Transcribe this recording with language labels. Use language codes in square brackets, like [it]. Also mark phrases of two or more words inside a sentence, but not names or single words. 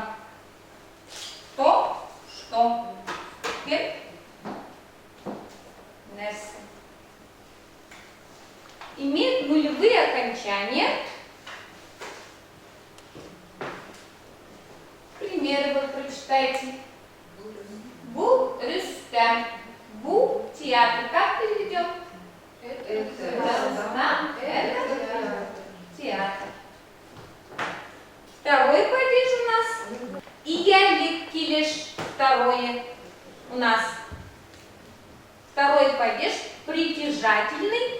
[ru] То, что. Теперь нерсы. Имеет нулевые окончания. Примеры вы прочитайте. [tt] Бу, Рюстем. Бу, театр. [ru] Как переведем? Да, это театр. Второй падеж у нас. [tt] Иялик килиш. [ru] Второе у нас. Второй падеж притяжательный.